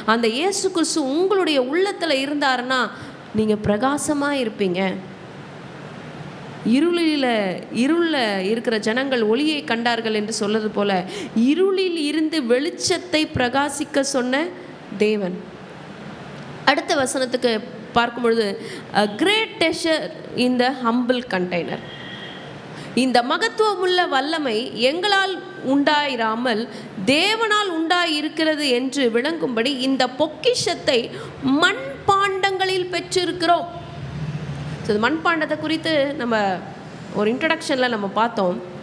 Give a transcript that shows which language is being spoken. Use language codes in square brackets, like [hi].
[ta] அந்த இயேசு கிறிஸ்து உங்களுடைய உள்ளத்தில் இருந்தாருன்னா நீங்கள் பிரகாசமாக இருப்பீங்க. இருளில் இருக்கிற ஜனங்கள் ஒளியை கண்டார்கள் என்று சொல்வது போல இருளில் இருந்து வெளிச்சத்தை பிரகாசிக்க சொன்ன தேவன். அடுத்த வசனத்துக்கு பார்க்கும் பொழுது, [en] a great treasure in the humble container. [ta] இந்த மகத்துவமுள்ள வல்லமை எங்களால் உண்டாயிராமல் தேவனால் உண்டாயிருக்கிறது என்று விளங்கும்படி இந்த பொக்கிஷத்தை மண்பாண்டங்களில் பெற்றிருக்கிறோம். ஸோ இந்த மண்பாண்டத்தை குறித்து நம்ம ஒரு இன்ட்ரடக்ஷனில் நம்ம பார்த்தோம்.